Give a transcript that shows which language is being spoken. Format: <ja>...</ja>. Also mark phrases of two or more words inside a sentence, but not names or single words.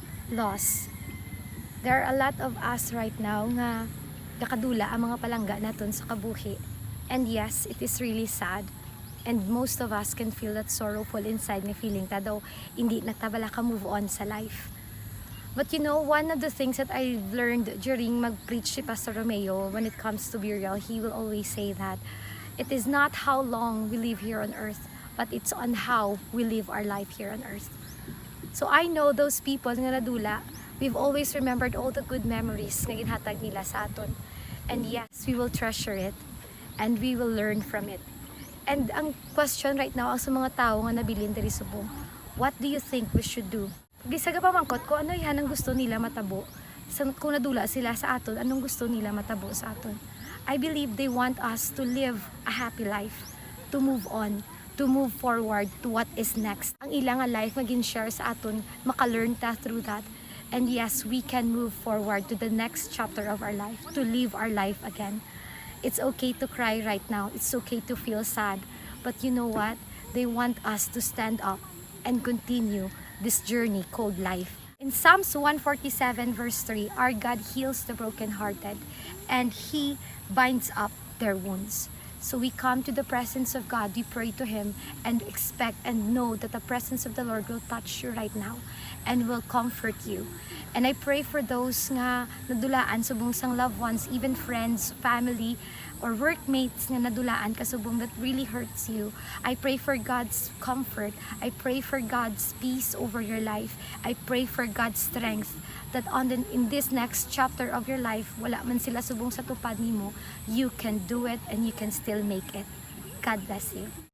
<en>loss. There are a lot of us right now</en> <hil>nga kakadula ang mga palangga naton sa kabuhi.</hil> <en>And yes, it is really sad. And most of us can feel that sorrowful inside</en> <hil>na feeling ta daw hindi nagtabala ka move on sa life.</hil> <en>But you know, one of the things that I've learned during</en> <hil>mag-preach si</hil> <en>Pastor Romeo when it comes to burial, he will always say that it is not how long we live here on earth, but it's on how we live our life here on earth. So I know those people</en> <hil>nga nadula,</hil> <en>we've always remembered all the good memories</en> <hil>na ginhatag nila sa aton.</hil> <en>And yes, we will treasure it and we will learn from it.</en> <hil>And ang question</hil> <en>right now</en> <hil>ang sa mga tao nga nabilin diri subong,</hil> <en>what do you think we should do?</en> <hil>Gisaga pa mangkot ko ano yan ang gusto nila matabo. Kung nadula sila sa aton, anong gusto nila matabo sa aton?</hil> <en>I believe they want us to live a happy life, to move on, to move forward to what is next.</en> <hil>Ang ilang nga life maging share sa aton, maka-learn ta</hil> <en>through that. And yes, we can move forward to the next chapter of our life, to live our life again. It's okay to cry right now. It's okay to feel sad. But you know what? They want us to stand up and continue this journey called life. In Psalms 147 verse 3, our God heals the brokenhearted and He binds up their wounds. So we come to the presence of God, we pray to Him and expect and know that the presence of the Lord will touch you right now and will comfort you. And I pray for those</en> <hil>nga nadulaan subong sang</hil> <en>loved ones, even friends, family, or workmates</en> <hil>nga nadulaan kasubong</hil> <en>that really hurts you. I pray for God's comfort. I pray for God's peace over your life. I pray for God's strength that in this next chapter of your life,</en> <hil>wala man sila subong sa tupad nimo,</hil> <en>you can do it and you can still make it. God bless you.</en>